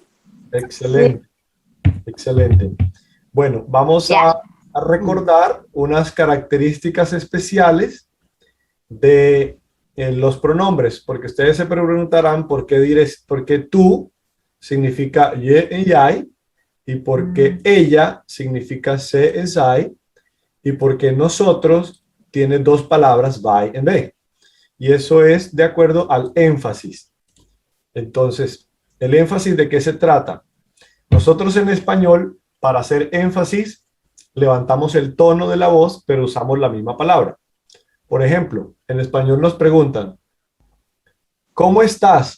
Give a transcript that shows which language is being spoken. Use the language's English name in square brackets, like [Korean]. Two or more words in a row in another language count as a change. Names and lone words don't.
[Spanish] Excelente, excelente. Bueno, vamos a recordar unas características especiales de los pronombres, porque ustedes se preguntarán por qué tú significa je en jij, y por qué ella significa se en zij, y por qué nosotros tiene dos palabras wij en wij. Y eso es de acuerdo al énfasis. Entonces, ¿el énfasis de qué se trata? Nosotros en español, para hacer énfasis, levantamos el tono de la voz, pero usamos la misma palabra. Por ejemplo, en español nos preguntan, ¿cómo estás?